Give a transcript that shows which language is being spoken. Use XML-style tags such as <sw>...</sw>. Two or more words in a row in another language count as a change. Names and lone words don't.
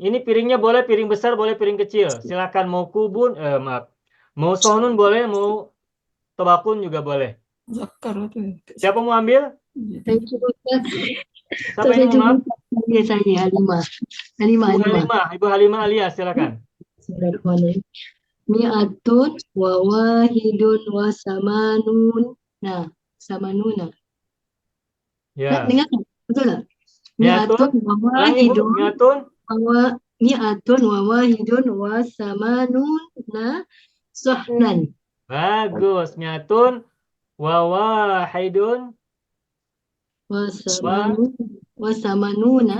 <ms>Ini piringnya boleh piring besar, boleh piring kecil. Silakan mau kubun, maaf. Mau sohnun boleh, mau tobakun juga boleh. Zakar itu. Siapa mau ambil? Saya cuba Siapa yang mau maaf? saya Halimah. Ibu Halimah Alias, silakan.</ms> <ar>مائة وواحد وثمانون.</ar> <ms>Nah, samanuna. Ya. Dengar tak? Betul tak? Mi'atun.</ms> <ar>مائة و</ar> <ms>Ulangi, Bu. wahidun Mi'atun.</ms> <ar>وواحد وثمانون صحنا.</ar> <ms>Bagus.</ms> <ar>مائة وواحد وثمانون</ar>